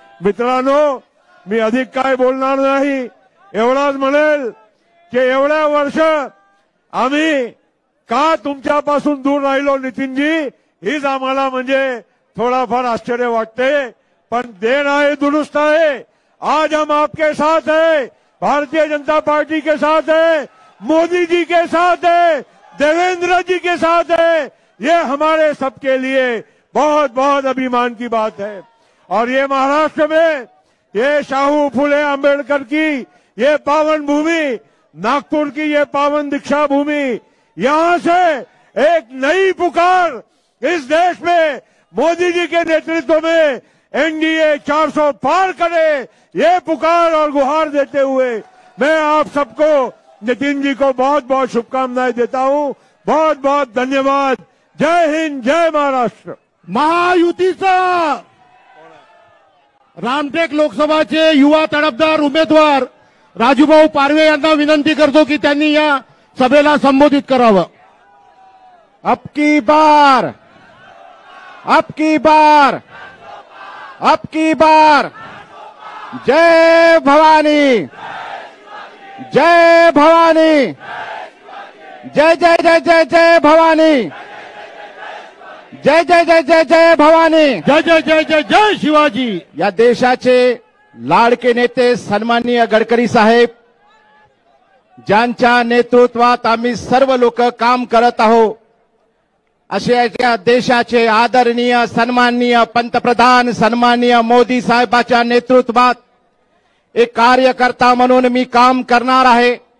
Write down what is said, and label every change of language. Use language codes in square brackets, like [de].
[mr] मित्रांनो, मी अधिक काय बोलणार नाही, एवढाच म्हणेल की एवढ्या वर्ष आम्ही का तुमच्यापासून दूर राहिलो नितीनजी, हीच आम्हाला म्हणजे थोडाफार आश्चर्य वाटते. पण देन आहे, दुरुस्त आहे. [hi] आज हम आपके साथ है, भारतीय जनता पार्टी के साथ है, मोदी जी के साथ है, देवेंद्र जी के साथ है. ये हमारे सबके लिए बहुत बहुत अभिमान की बात है। और ये महाराष्ट्र में ये शाहू फुले अंबेडकर की ये पावन भूमि, नागपुर की ये पावन दीक्षा भूमि, यहां से एक नई पुकार इस देश में मोदी जी के नेतृत्व में एनडीए 400 पार करे, ये पुकार और गुहार देते हुए मैं आप सबको, नितिन जी को बहुत बहुत शुभकामनाएं देता हूं। बहुत बहुत धन्यवाद। जय हिंद, जय महाराष्ट्र। [mr] महायुतीचा रामटेक लोकसभाचे युवा तडफदार उमेदवार राजूभाऊ पारवे यांना विनंती करतो की त्यांनी या सभेला संबोधित करावं। [hi] अब की बार, अब की बार, अब की बार, जय भवानी, जय भवानी, जय जय जय जय जय भवानी, जय जय जय जय जय भवानी, जय जय जय जय जय शिवाजी। [mr] या देशाचे लाडके नेते सन्माननीय गडकरी साहेब, ज्यांच्या नेतृत्वात आम्ही सर्व लोक काम करत आहोत, अशा या देशाचे आदरणीय सन्माननीय पंतप्रधान सन्माननीय मोदी साहेबांच्या नेतृत्वात एक कार्यकर्ता म्हणून मी काम करणार आहे।